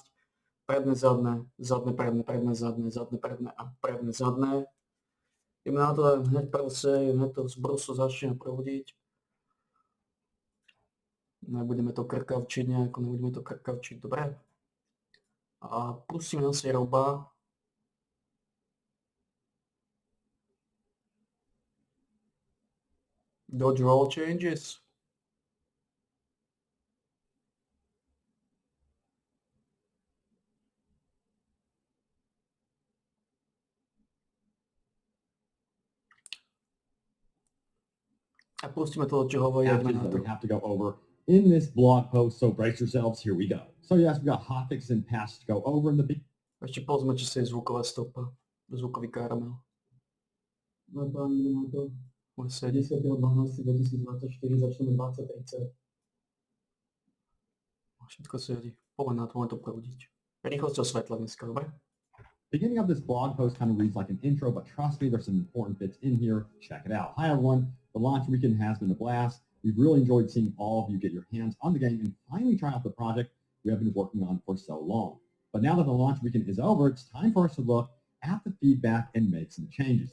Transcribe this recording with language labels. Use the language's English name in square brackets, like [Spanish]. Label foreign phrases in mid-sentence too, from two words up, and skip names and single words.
[Slovak] Predné, zadné, zadné, predné, predné, zadné, zadné, predné a predné, zadné. Ideme na to, hneď to z brusu začne prúdiť. Nebudeme to krkavčiť nejako, nebudeme to krkavčiť, dobre? A pustíme na si roba. [English] Dodge roll changes. [Slovak] A pustíme to, čo hovorí, [English] Actions [Slovak] na [English] that [Slovak] to. [English] we have to go over in this blog post, so brace yourselves, here we go. So yes, we got hotfixes and patches to go over in the big. [Slovak] Ešte pozme, či sa je zvuková stopa. Zvukový karamel. No páni, ideme na to. 10.12.2024 začneme 20.30. Všetko sedí. Poďme na to, môže to prúdiť. Rýchlosťou svetla dneska, dobre? [English] Beginning of this blog post kind of reads like an intro, but trust me, there's some important bits in here. Check it out. Hi, everyone. The launch weekend has been a blast. We've really enjoyed seeing all of you get your hands on the game and finally try out the project we have been working on for so long. But now that the launch weekend is over, it's time for us to look at the feedback and make some changes.